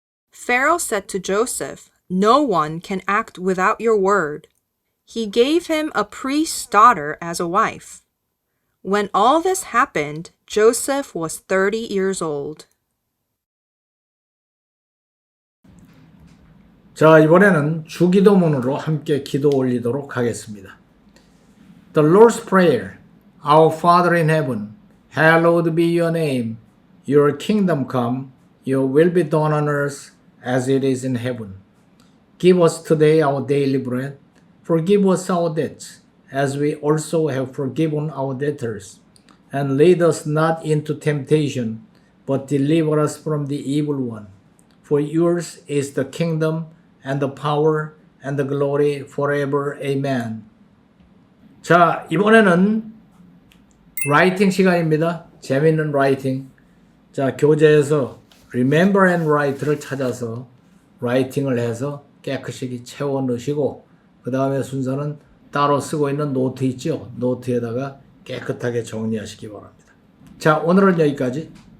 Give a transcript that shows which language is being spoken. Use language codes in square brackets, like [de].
[en] Pharaoh said to Joseph, "No one can act without your word." He gave him a priest's daughter as a wife. When all this happened, Joseph was 30 years old. [ko] 자, 이번에는 주기도문으로 함께 기도 올리도록 하겠습니다. [en] The Lord's Prayer. Our Father in heaven, hallowed be your name. Your kingdom come, your will be done on earth as it is in heaven. Give us today our daily bread. Forgive us our debts, as we also have forgiven our debtors. And lead us not into temptation, but deliver us from the evil one. For yours is the kingdom, and the power, and the glory forever. Amen. [ko] 자, 이번에는 라이팅 시간입니다. 재밌는 라이팅. 자, 교재에서 Remember and Write를 찾아서 라이팅을 해서 깨끗이 채워 넣으시고 그 다음에 순서는 따로 쓰고 있는 노트 있죠? 노트에다가 깨끗하게 정리하시기 바랍니다. 자, 오늘은 여기까지.